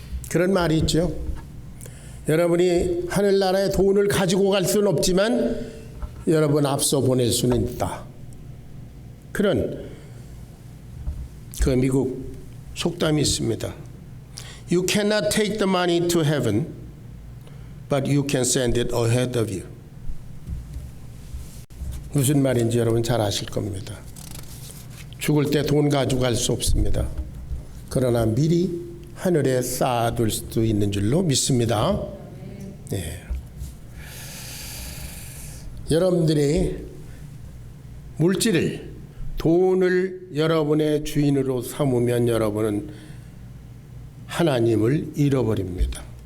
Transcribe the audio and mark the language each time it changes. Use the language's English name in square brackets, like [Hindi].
[Korean] 그런 말이 있죠. 여러분이 하늘나라에 돈을 가지고 갈 수는 없지만 여러분 앞서 보낼 수는 있다. 그런 그 미국 속담이 있습니다. [English] You cannot take the money to heaven, but you can send it ahead of you. [Korean] 무슨 말인지 여러분 잘 아실 겁니다. 죽을 때 돈 가지고 갈 수 없습니다. 그러나 미리 하늘에 쌓아둘 수도 있는 줄로 믿습니다. 네. 여러분들이 물질을, 돈을 여러분의 주인으로 삼으면 여러분은 하나님을 잃어버립니다.